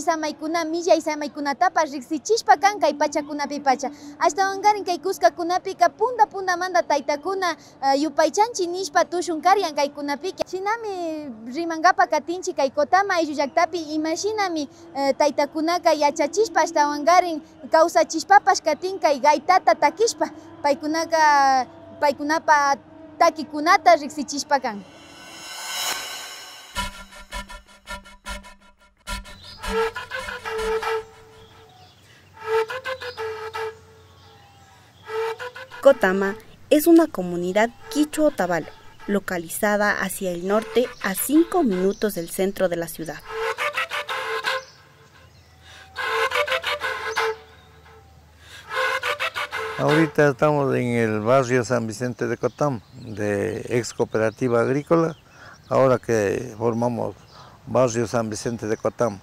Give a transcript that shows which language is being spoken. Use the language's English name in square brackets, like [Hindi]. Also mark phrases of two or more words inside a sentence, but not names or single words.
[Quechua] Samaikuna Milla y Samaikunatapa Rixichishpa kan Kai Pachakunapi Pacha Ashtawangarin Kai Kuskakunapika Punda Manda Taitakuna Yupaichanchi Nishpa Tushunkarian Kai Kunapika Shinami Rimangapa Katinchi Kai Kotama Iyuyaktapi Imashinami Taitakunaka Yachachishpa Ashtawangarin Kausachishpapash Katin Kai Gaitata Takishpa Paikunapa takikunata riksichishpa kan. [Spanish] Cotama es una comunidad quichua-otavalo, localizada hacia el norte a 5 minutos del centro de la ciudad. Ahorita estamos en el barrio San Vicente de Cotama, de ex cooperativa agrícola, ahora que formamos barrio San Vicente de Cotama.